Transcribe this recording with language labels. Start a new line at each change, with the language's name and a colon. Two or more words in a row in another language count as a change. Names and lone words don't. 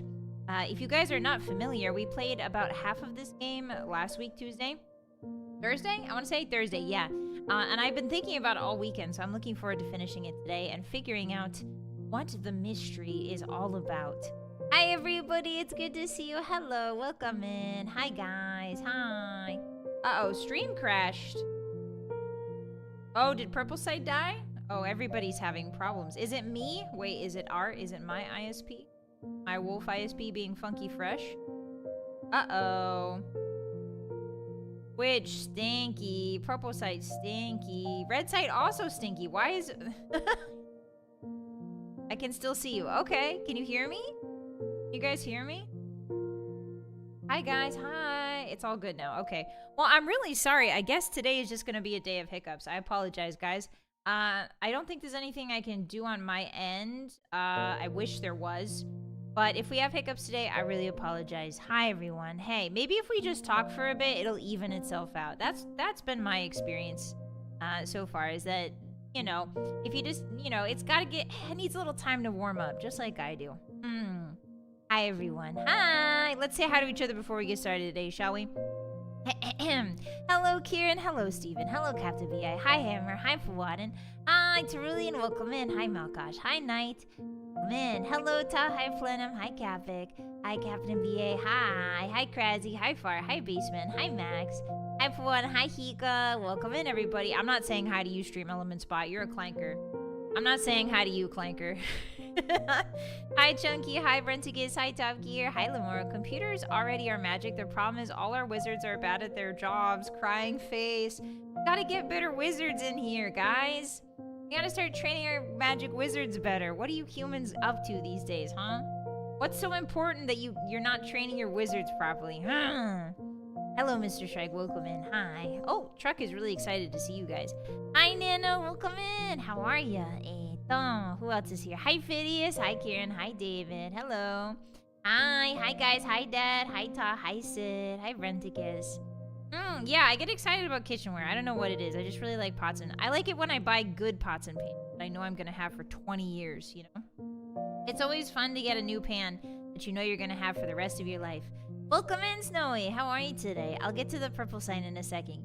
English: If you guys are not familiar, we played about half of this game last week, Thursday? I want to say Thursday, yeah. And I've been thinking about it all weekend, so I'm looking forward to finishing it today and figuring out what the mystery is all about. Hi everybody, it's good to see you. Hello, welcome in. Hi guys, hi. Uh-oh, stream crashed. Oh, did purple site die? Oh, everybody's having problems. Is it me? Wait, is it art? Is it my ISP? My wolf ISP being funky fresh? Uh-oh. Which stinky. Purple site stinky. Red site also stinky. Why is it... I can still see you. Okay, can you hear me? You guys hear me? Hi guys, hi. It's all good now. Okay. Well, I'm really sorry. I guess today is just going to be a day of hiccups. I apologize, guys. I don't think there's anything I can do on my end. I wish there was. But if we have hiccups today, I really apologize. Hi everyone. Hey, maybe if we just talk for a bit, it'll even itself out. That's been my experience so far, is that, you know, if you just, you know, it needs a little time to warm up, just like I do. Hi, everyone. Hi. Let's say hi to each other before we get started today, shall we? Hello, Kieran. Hello, Steven. Hello, Captain VI. Hi, Hammer. Hi, Fawadin. Hi, Cerulean. Welcome in. Hi, Malkosh. Hi, Knight. Welcome in. Hello, Ta. Hi, Flenham. Hi, Capvic. Hi, Captain VA. Hi. Hi, Krazzy. Hi, Far. Hi, Basement. Hi, Max. Hi, Fawadin. Hi, Hika. Welcome in, everybody. I'm not saying hi to you, Stream Element Spot. You're a clanker. I'm not saying hi to you, clanker. Hi, Chunky. Hi, Brentigus. Hi, Top Gear. Hi, Lamora. Computers already are magic. Their problem is all our wizards are bad at their jobs. Crying face. We gotta get better wizards in here, guys. We gotta start training our magic wizards better. What are you humans up to these days, huh? What's so important that you're not training your wizards properly? Hello, Mr. Shrike. Welcome in. Hi. Oh, Truck is really excited to see you guys. Hi, Nano. Welcome in. How are ya? Who else is here? Hi, Phidias. Hi, Kieran. Hi, David. Hello. Hi. Hi, guys. Hi, Dad. Hi, Ta. Hi, Sid. Hi, Renticus. Yeah, I get excited about kitchenware. I don't know what it is. I just really like pots and... I like it when I buy good pots and pans that I know I'm going to have for 20 years, you know? It's always fun to get a new pan that you know you're going to have for the rest of your life. Welcome in, Snowy. How are you today? I'll get to the purple sign in a second.